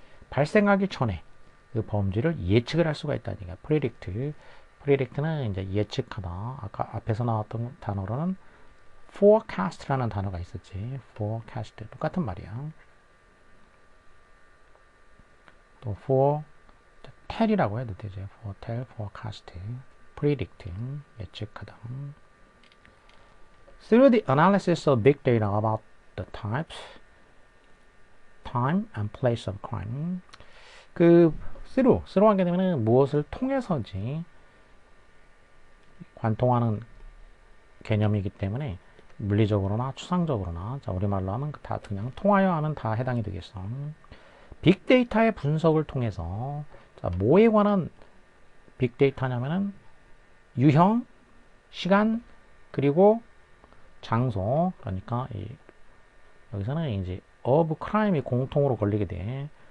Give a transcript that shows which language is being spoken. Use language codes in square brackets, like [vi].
[ko] 발생하기 전에 그 범죄를 예측을 할 수가 있다니까. predict, predict는 이제 예측하다. 아까 앞에서 나왔던 단어로는 forecast라는 단어가 있었지. forecast 똑같은 말이야. 또 foretell이라고 해도 되죠. foretell, forecast, predict 예측하다. [en] Through the analysis of big data about the types, time and place of crime. [ko] through 하게 되면은 무엇을 통해서지 관통하는 개념이기 때문에 물리적으로나 추상적으로나 자 우리말로 하면 다 그냥 통하여 하면 다 해당이 되겠어. 빅데이터의 분석을 통해서 자 뭐에 관한 빅데이터냐면은 유형, 시간 그리고 장소 그러니까 여기서는 이제 of crime이 공통으로 걸리게 돼.